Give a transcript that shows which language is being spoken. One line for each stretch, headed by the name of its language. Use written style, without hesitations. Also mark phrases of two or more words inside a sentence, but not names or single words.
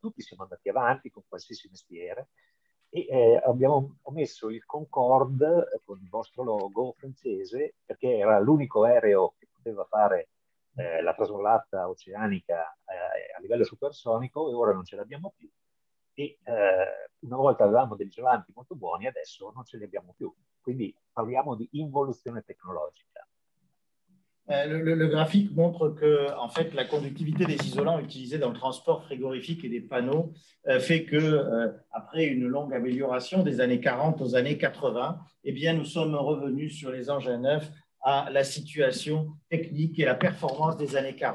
Italian: Tutti siamo andati avanti con qualsiasi mestiere e ho messo il Concorde con il vostro logo francese perché era l'unico aereo che poteva fare la trasvolata oceanica a livello supersonico e ora non ce l'abbiamo più. E una volta avevamo degli isolanti molto buoni, adesso non ce li abbiamo più. Quindi parliamo di involuzione technologique.
French: Le graphique montre que en fait, la conductivité des isolants utilisés dans le transport frigorifique et des panneaux fait que, après une longue amélioration des années 40 aux années 80, eh bien, nous sommes revenus sur les engins neufs à la situation technique et la performance des années 40.